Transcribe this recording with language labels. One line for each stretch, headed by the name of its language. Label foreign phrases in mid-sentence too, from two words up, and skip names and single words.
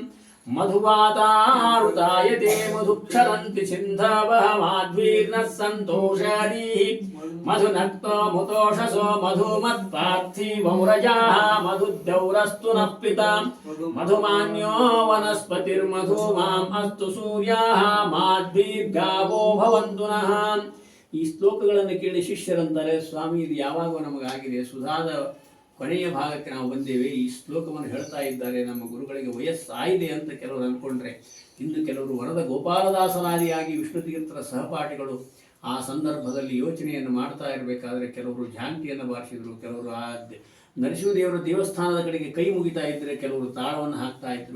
Sanskrit: ಮಧುವಾತಾರುತಾಯತೆ ಮಧುಕ್ಷರಂತಿ ಸಿಂಧವಃ ಮಾಧ್ವೀರ್ನಃ ಸಂತೋಷಾದೀಃ ಮಧುನಕ್ತೋ ಮುತೋಷಸೋ ಮಧುಮತ್ಪಾರ್ಥಿವೌರಜಾಃ ಮಧುದ್ಯೌರಸ್ತು ನಃ ಪಿತಾ ಮಧುಮಾನ್ಯೋ ವನಸ್ಪತಿರ್ಮಧುಮಾಂ ಅಸ್ತು ಸೂರ್ಯಾಃ ಮಾಧ್ವೀರ್ಗಾವೋ ಭವಂತು ನಃ.
Kannada: ಈ ಶ್ಲೋಕಗಳನ್ನು ಕೇಳಿ ಶಿಷ್ಯರಂತಾರೆ, ಸ್ವಾಮಿ ಇದು ಯಾವಾಗ ನಮಗಾಗಿದೆ, ಸುಧಾದ ಕೊನೆಯ ಭಾಗಕ್ಕೆ ನಾವು ಬಂದೇವೆ, ಈ ಶ್ಲೋಕವನ್ನು ಹೇಳ್ತಾ ಇದ್ದಾರೆ, ನಮ್ಮ ಗುರುಗಳಿಗೆ ವಯಸ್ಸಾಗಿದೆ ಅಂತ ಕೆಲವರು ಅಂದ್ಕೊಂಡ್ರೆ, ಇನ್ನು ಕೆಲವರು ವರದ ಗೋಪಾಲದಾಸನಾದಿಯಾಗಿ ವಿಷ್ಣುತೀರ್ಥರ ಸಹಪಾಠಿಗಳು ಆ ಸಂದರ್ಭದಲ್ಲಿ ಯೋಚನೆಯನ್ನು ಮಾಡ್ತಾ ಇರಬೇಕಾದ್ರೆ ಕೆಲವರು ಝಾಂಕಿಯನ್ನು ಬಾರಿಸಿದ್ರು, ಕೆಲವರು ಆ ನರಸಿಂಹದೇವರ ದೇವಸ್ಥಾನದ ಕಡೆಗೆ ಕೈ ಮುಗಿತಾ ಇದ್ದರೆ ಕೆಲವರು ತಾಳವನ್ನು ಹಾಕ್ತಾ ಇದ್ರು.